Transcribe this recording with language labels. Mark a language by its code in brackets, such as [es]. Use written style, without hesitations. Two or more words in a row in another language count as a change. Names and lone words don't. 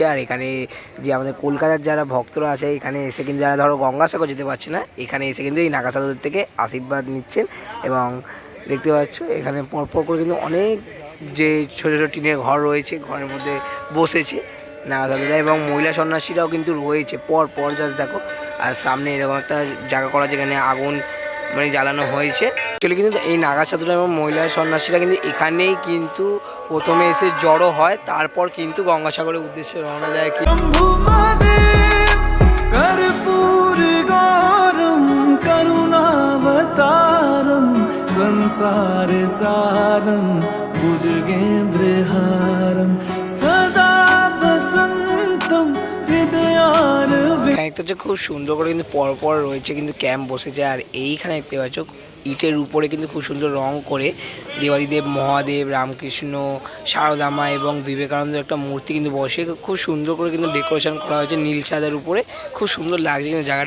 [bn] আর এখানে যে আমাদের কলকাতার যারা ভক্তরা আছে এখানে এসে কিন্তু যারা ধরো গঙ্গাসাগর যেতে পারছে না, এখানে এসে কিন্তু এই নাগা সাধুদের থেকে আশীর্বাদ নিচ্ছেন এবং দেখতে পাচ্ছ এখানে পরপর করে কিন্তু অনেক যে ছোটো ছোটো টিনের ঘর রয়েছে, ঘরের মধ্যে বসেছে নাগা সাধুরা এবং মহিলা সন্ন্যাসীরাও কিন্তু রয়েছে পর পর। জাস্ট দেখো, আর সামনে এরকম একটা জায়গা করা যেখানে আগুন মানে জ্বালানো হয়েছে। অ্যাকচুয়ালি কিন্তু এই নাগা সাধুরা এবং মহিলা সন্ন্যাসীরা কিন্তু এখানেই কিন্তু প্রথমে এসে জড়ো হয়, তারপর কিন্তু গঙ্গাসাগরের উদ্দেশ্যে রওনা দেয়। কি [sa] शम्भु महादेव कर्पूर गौरम करुणावतारम संसार सारम भुजगेन्द्रहारम सदा वसंतम हृदयारविंदे। [bn] একটা হচ্ছে খুব সুন্দর করে কিন্তু পরপর রয়েছে কিন্তু ক্যাম্প বসেছে। আর এইখানে দেখতে পাচ্ছ ইটের উপরে কিন্তু খুব সুন্দর রং করে দেবাদিদেব মহাদেব, রামকৃষ্ণ, শারদা মা এবং বিবেকানন্দের একটা মূর্তি কিন্তু বসে খুব সুন্দর করে কিন্তু ডেকোরেশন করা হয়েছে নীল ছাদের উপরে। খুব সুন্দর লাগছে কিন্তু জায়গাটা।